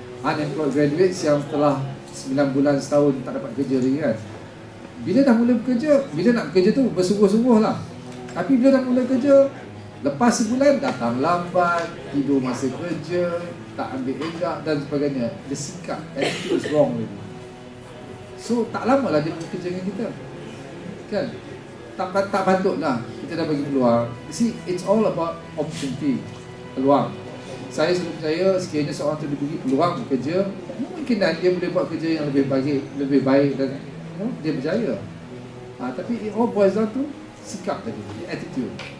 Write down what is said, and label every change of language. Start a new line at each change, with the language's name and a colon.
Malay: Unemployed graduates yang telah 9 bulan, setahun tak dapat kerja lagi kan. Bila dah mula bekerja, bila nak bekerja tu bersungguh-sungguh lah. Tapi bila dah mula kerja, lepas sebulan datang lambat, tidur masa kerja, tak ambil elak dan sebagainya. Dia sikap,
English: attitude is wrong already.
Malay: So tak lama lah dia bekerja dengan kita, kan? Tak patutlah kita dah bagi peluang.
English: You see, it's all about opportunity, peluang.
Malay: Saya selalu percaya sekiranya seorang tu diberi peluang bekerja, mungkin dia boleh buat kerja yang lebih baik dan dia berjaya.
English: Tapi it all boils down to
Malay: sikap tadi,
English: attitude.